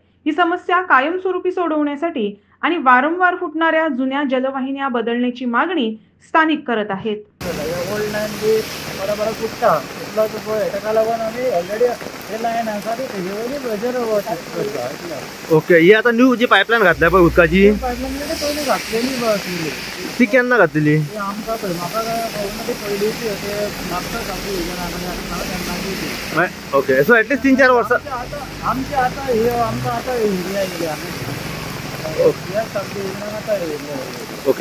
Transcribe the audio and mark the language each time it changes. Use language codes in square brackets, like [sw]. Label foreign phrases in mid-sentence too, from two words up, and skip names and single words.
[mr] ही समस्या कायमस्वरूपी सोडवण्यासाठी आणि वारंवार फुटणाऱ्या जुन्या जलवाहिन्या बदलण्याची मागणी स्थानिक करत आहेत। [kok] ओके, ही आता न्यू जी पाईपलाईन घातल्या पळय उदकाची ती केन्ना घातलेली? [en] Okay, so at least 3-4 वर्ष okay।